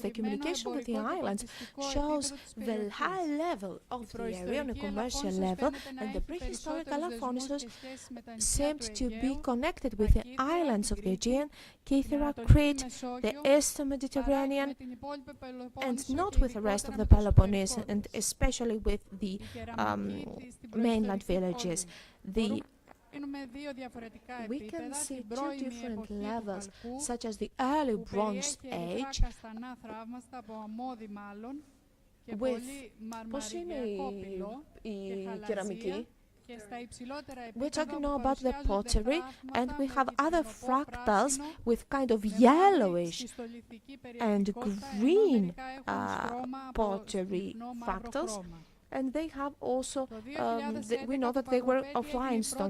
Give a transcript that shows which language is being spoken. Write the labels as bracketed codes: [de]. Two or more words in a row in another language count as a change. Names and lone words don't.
[en] The communication with the islands shows the high level of the area on a commercial level, and the prehistoric Elafonisos seemed to be connected with the islands of the Aegean, Kythera, Crete, the Eastern Mediterranean, and not with the rest of the Peloponnese, and especially with the mainland villages. We can see two different levels, such as the early Bronze Age, with [el] πώς είναι η κεραμική. [en] We're talking now about the pottery, and we have other fractals with kind of yellowish and green pottery fractals. And they have also, we know that they were of limestone.